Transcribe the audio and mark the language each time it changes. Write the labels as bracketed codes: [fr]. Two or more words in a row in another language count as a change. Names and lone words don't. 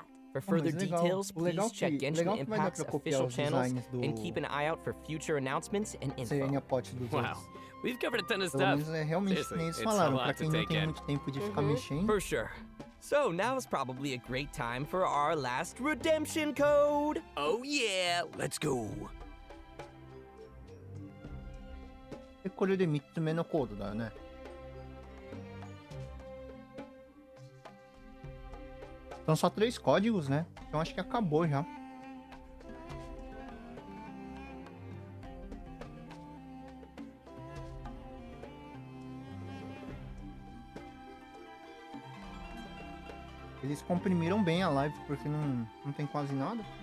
[en] For further details, please check Genshin Impact's official channels and keep an eye out for future announcements and info. Wow, we've covered a ton of stuff. Seriously, it's a lot to take in. For sure. So now is probably a great time for our last redemption code. Oh yeah, let's go. [ja] これで3つ目のコードだよね。 [pt] São só 3 códigos, né? Então acho que acabou já. Eles comprimiram bem a live porque não tem quase nada.